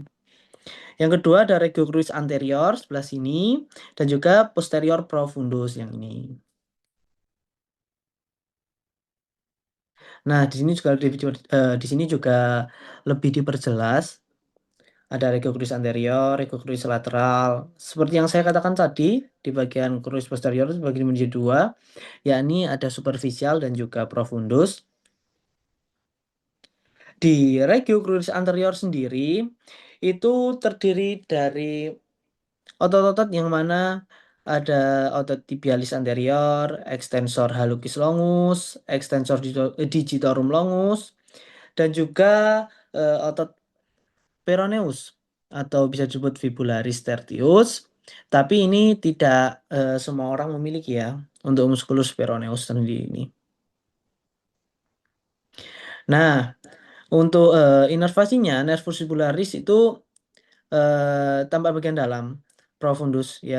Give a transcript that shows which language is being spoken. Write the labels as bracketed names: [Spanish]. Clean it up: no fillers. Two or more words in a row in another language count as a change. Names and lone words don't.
[Indonesian] Yang kedua ada [Latin] regio cruris anterior [Indonesian] sebelah sini dan juga [Latin] posterior profundus [Indonesian] yang ini. Nah, di sini juga di sini juga lebih diperjelas Ada [Latin] regio cruris anterior, regio cruris lateral. [Indonesian] Seperti yang saya katakan tadi, di bagian [Latin] cruris posterior [Indonesian] itu bagi menjadi dua, yakni ada superficial dan juga profundus. Di [Latin] regio cruris anterior [Indonesian] sendiri itu terdiri dari otot-otot yang mana ada otot [Latin] tibialis anterior, extensor hallucis longus, extensor digitorum longus, [Indonesian] dan juga otot peroneus atau bisa disebut [Latin] fibularis tertius. [Indonesian] Tapi ini tidak semua orang memiliki ya untuk [Latin] musculus peroneus [Indonesian] sendiri ini. Nah, untuk inervasinya [Latin] nervus fibularis [Indonesian] itu tampak bagian dalam profundus ya.